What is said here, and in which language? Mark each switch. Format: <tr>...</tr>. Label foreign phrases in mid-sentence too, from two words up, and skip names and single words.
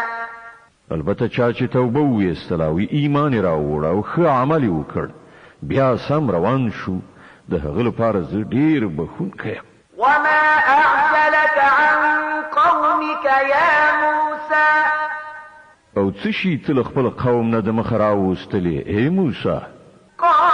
<ps>البته چا چې توبه ویستله او ایمان یې راوړ او ښه عمل یې وکړ بیا سم روان شو د هغه لپاره زه ډېر بخښونکی یم.</ps> <ar>وما أعجلك عن قومك يا موسى.</ar> <ps>او څه شي ته له خپل قوم نه د مخه راوستلې ای موسی؟</ps>